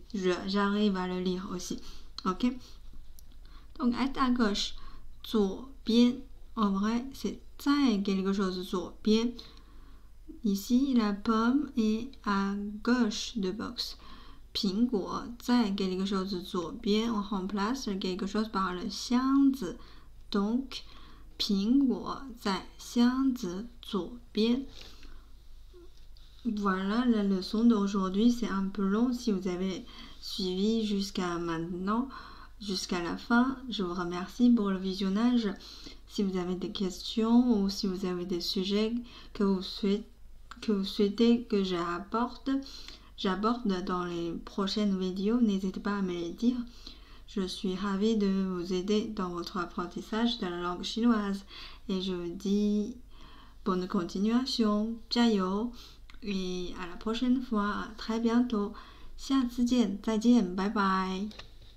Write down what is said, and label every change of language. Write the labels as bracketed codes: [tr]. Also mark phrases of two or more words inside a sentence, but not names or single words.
[fr] J'arrive à le lire aussi. Ok? Donc, être à gauche, [zh] 左边. [fr] En vrai, c'est 在 quelque chose 左边. Ici, la pomme est à gauche de box. [zh] 苹果在 [fr] quelque chose [zh] 左边. [fr] On remplace quelque chose par le 箱子. Donc, [zh] 苹果在箱子左边. [fr] Voilà, la leçon d'aujourd'hui, c'est un peu long. Si vous avez suivi jusqu'à maintenant, jusqu'à la fin, je vous remercie pour le visionnage. Si vous avez des questions ou si vous avez des sujets que vous souhaitez que j'aborde dans les prochaines vidéos, n'hésitez pas à me les dire. Je suis ravie de vous aider dans votre apprentissage de la langue chinoise et je vous dis bonne continuation, 加油 et à la prochaine fois, à très bientôt, [zh] 下次见，再见，拜拜。